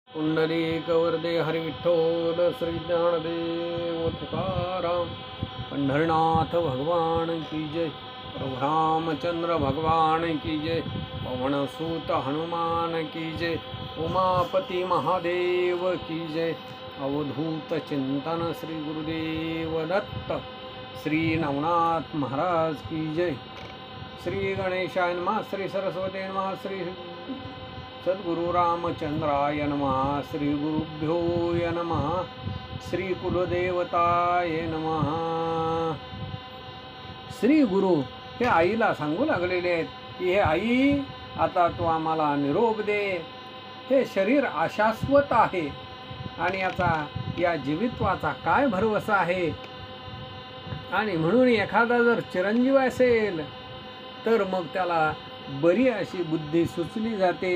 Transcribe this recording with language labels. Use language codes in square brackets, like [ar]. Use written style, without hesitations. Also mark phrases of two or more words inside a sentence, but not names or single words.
[mr] पुंडलिकवरदे हरि विठ्ठल श्री ज्ञानदेव तुकाराम। [hi] पंढरनाथ भगवान की जय। प्रभु रामचंद्र भगवान की जय। पवन सूत हनुमान की जय। उमापति महादेव की जय। [mr] अवधूत चिंतन श्री गुरुदेव दत्त। [hi] श्री नवनाथ महाराज की जय। [sa] श्री गणेशाय नमः। श्री सरस्वती नमः। श्री सद्गुरु रामचंद्राय नमः। श्री गुरुभ्यो नमः। श्री कुलदेवताय नमः। [mr] श्री गुरु हे आईला सांगू लागलेले आहेत की हे आई, आता तू आम्हाला निरोप दे। हे शरीर अशाश्वत आहे आणि या जीवित्वाचा काय भरवसा आहे। आणि म्हणून एखादा जर चिरंजीव असेल तर मग त्याला बरी अशी बुद्धी सुचली जाते।